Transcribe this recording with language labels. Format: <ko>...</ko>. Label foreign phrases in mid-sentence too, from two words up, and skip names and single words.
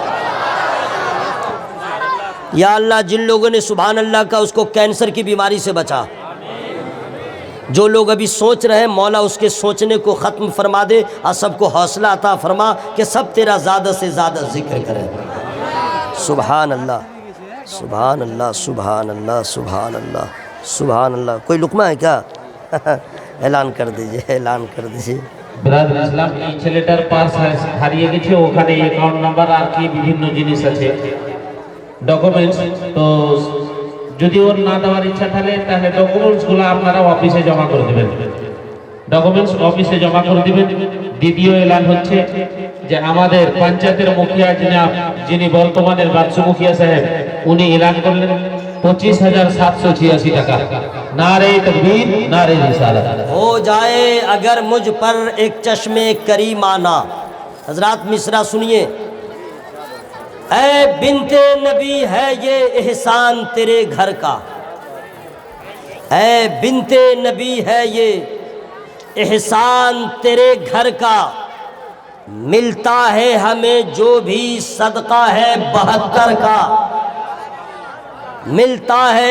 <ur>یا اللہ جن لوگوں نے</ur> <ar>سبحان اللہ</ar> <ur>کا اس کو کینسر کی بیماری سے بچا، جو لوگ ابھی سوچ رہے ہیں مولا اس کے سوچنے کو ختم فرما دے، اور سب کو حوصلہ عطا فرما کہ سب تیرا زیادہ سے زیادہ ذکر کریں۔</ur> <ar>سبحان اللہ سبحان اللہ سبحان اللہ سبحان اللہ سبحان اللہ۔</ar> <ur>کوئی لقمہ ہے کیا؟ اعلان کر دیجئے، اعلان کر دیجئے۔</ur> <bn>ব্রাদার ইসলাম এই ছেলেটার পার্স হারিয়ে গেছে, ওখানে</bn> <en>account number</en> <bn>আর কি বিভিন্ন জিনিস আছে, ডকুমেন্টস। তো যদি ওর না দেওয়ার ইচ্ছা থাকে তাহলে ডকুমেন্টসগুলো আপনারা অফিসে জমা করে দেবেন, ডকুমেন্টস অফিসে জমা করে দিবেন। দ্বিতীয় এলান হচ্ছে যে আমাদের পঞ্চায়েতের মুখিয়া যিনি বর্তমানের বাদশু মুখিয়া সাহেব, উনি এলান করলেন 25,786 টাকা।</bn> <ur>نعرۂ تکبیر، نعرۂ رسالت. ہو جائے اگر مجھ پر ایک چشمے کریمانہ۔ حضرات مصرع سنیے۔ اے بنت نبی ہے یہ احسان تیرے گھر کا، اے بنت نبی ہے یہ احسان تیرے گھر کا، ملتا ہے ہمیں جو بھی صدقہ ہے 72 کا، ملتا ہے۔</ur>